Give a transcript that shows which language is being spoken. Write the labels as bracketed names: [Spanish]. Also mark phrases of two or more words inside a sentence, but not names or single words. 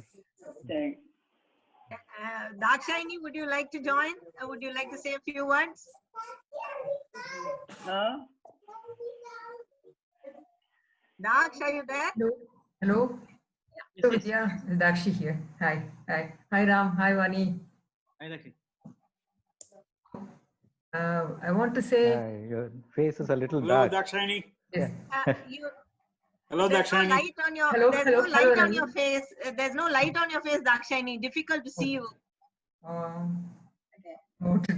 [English] Thanks. Dakshayani, would you like to join? Would you like to say a few words? Huh? Daksh, are you there? Hello. Hello. So Vidya, Dakshi here. Hi. Hi. Hi Ram. Hi Vani. Hi, Dakshi. I want to say. Your face is a little Hello, dark. Dakshayani. Yes. Hello, There's no Dakshayani. light on your. Hello, There's hello, no light hello, on your face. There's no light on your face, Dakshayani. Difficult to see you. What to do?